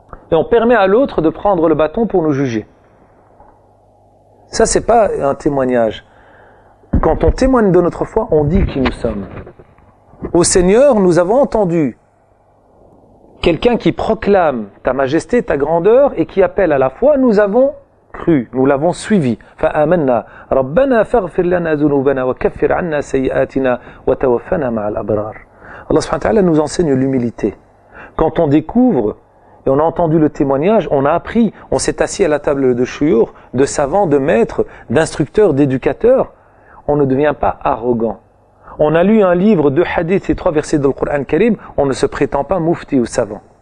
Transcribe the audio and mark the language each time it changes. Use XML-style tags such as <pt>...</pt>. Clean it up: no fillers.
<fr>Et on permet à l'autre de prendre le bâton pour nous juger. Ça, c'est pas un témoignage. Quand on témoigne de notre foi, on dit qui nous sommes. Au Seigneur, nous avons entendu quelqu'un qui proclame ta majesté, ta grandeur, et qui appelle à la foi, nous avons cru, nous l'avons suivi.</fr> <ar>فآمنا ربنا فاغفر لنا ذنوبنا وكفر عنا سيئاتنا وتوفنا مع الأبرار.</ar> <fr>Allah subhanahu wa ta'ala nous enseigne l'humilité. Quand on découvre et on a entendu le témoignage, on a appris, on s'est assis à la table de shuyur, de savants, de maîtres, d'instructeurs, d'éducateurs, on ne devient pas arrogant. On a lu un livre, 2 hadiths et 3 versets du Coran Karim, on ne se prétend pas mufti ou savant.</fr>